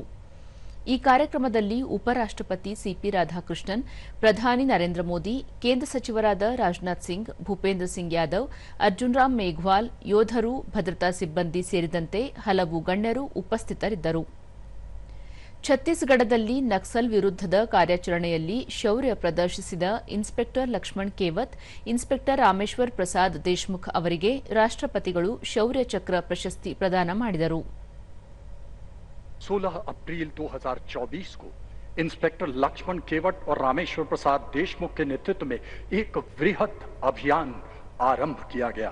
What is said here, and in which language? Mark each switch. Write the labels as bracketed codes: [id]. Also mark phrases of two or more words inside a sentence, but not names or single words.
[kn] ಈ ಕಾರ್ಯಕ್ರಮದಲ್ಲಿ ಉಪರಾಷ್ಟ್ರಪತಿ ಸಿಪಿ ರಾಧಾಕೃಷ್ಣನ್, ಪ್ರಧಾನಿ ನರೇಂದ್ರ ಮೋದಿ, ಕೇಂದ್ರ ಸಚಿವರಾದ ರಾಜನಾಥ್ ಸಿಂಗ್, ಭೂಪೇಂದ್ರ ಸಿಂಗ್ ಯಾದವ್, ಅರ್ಜುನ್ ರಾಮ್ ಮೇಘ್ವಾಲ್, ಯೋಧರು, ಭದ್ರತಾ ಸಿಬ್ಬಂದಿ ಸೇರಿದಂತೆ ಹಲವು ಗಣ್ಯರು ಉಪಸ್ಥಿತರಿದ್ದರು. ಛತ್ತೀಸ್ಗಢದಲ್ಲಿ ನಕ್ಸಲ್ ವಿರುದ್ಧದ ಕಾರ್ಯಾಚರಣೆಯಲ್ಲಿ ಶೌರ್ಯ ಪ್ರದರ್ಶಿಸಿದ ಇನ್ಸ್ಪೆಕ್ಟರ್ ಲಕ್ಷ್ಮಣ್ ಕೇವತ್, ಇನ್ಸ್ಪೆಕ್ಟರ್ ರಾಮೇಶ್ವರ್ ಪ್ರಸಾದ್ ದೇಶ್ಮುಖ್ ಅವರಿಗೆ ರಾಷ್ಟ್ರಪತಿಗಳು ಶೌರ್ಯ ಚಕ್ರ ಪ್ರಶಸ್ತಿ ಪ್ರದಾನ ಮಾಡಿದರು. [hi] 16 अप्रैल 2024 को इंस्पेक्टर लक्ष्मण केवट और रामेश्वर प्रसाद देशमुख के नेतृत्व में एक वृहद अभियान आरंभ किया गया।